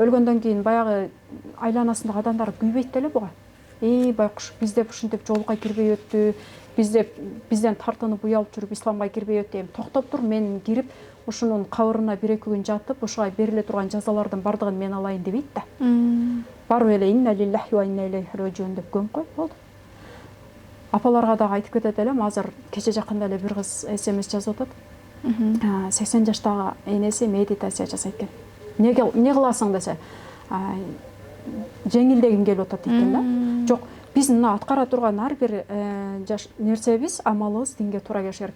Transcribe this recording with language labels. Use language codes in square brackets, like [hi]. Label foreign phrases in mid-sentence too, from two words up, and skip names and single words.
[ky] Өлгөндөн кийин баягы айланасындагы адамдар күйбөйт деле буга. байкуш биз деп ушинтип жолго кирбей өттү, бизден тартынып уялып жүрүп исламга кирбей өттү, эми токтоп тур, мен кирип ушунун кабырына 1-2 күн жатып, ушуга бериле турган жазалардын бардыгын мен алайын дебейт да. Барып эле [ar] إنا لله وإنا إليه راجعون [ky] деп көңүп коюп болду. Апаларга дагы айтып кетет элем, азыр кече жакында эле бир кыз SMS жазып атат. 80 жаштагы энеси медитация жасайт экен. Не кыласың десе, жеңилдегим келип атат дейт да. Жок, биздин мына аткара турган ар бир нерсебиз, амалыбыз динге туура келиши керек.